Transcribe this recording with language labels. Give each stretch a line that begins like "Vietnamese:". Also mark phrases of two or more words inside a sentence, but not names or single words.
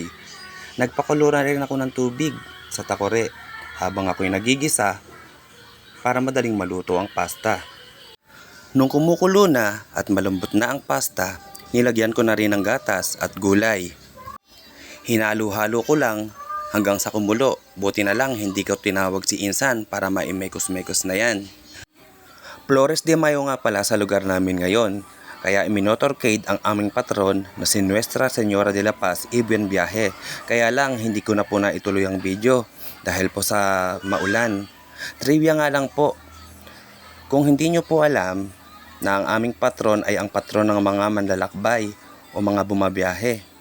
Filipino: Nagpakulo rin ako ng tubig sa takore habang ako'y nagigisa para madaling maluto ang pasta. Nung kumukulo na at malambot na ang pasta, nilagyan ko na rin ng gatas at gulay. Hinalo-halo ko lang hanggang sa kumulo. Buti na lang hindi ko tinawag si Insan para maimekos-mekos na yan. Flores de Mayo nga pala sa lugar namin ngayon. Kaya iminotorcade ang aming patron na si Nuestra Señora de la Paz y Buen Viaje. Kaya lang hindi ko na po na ituloy ang video dahil po sa maulan. Trivia nga lang po, kung hindi nyo po alam na ang aming patron ay ang patron ng mga manlalakbay o mga bumabiyahe.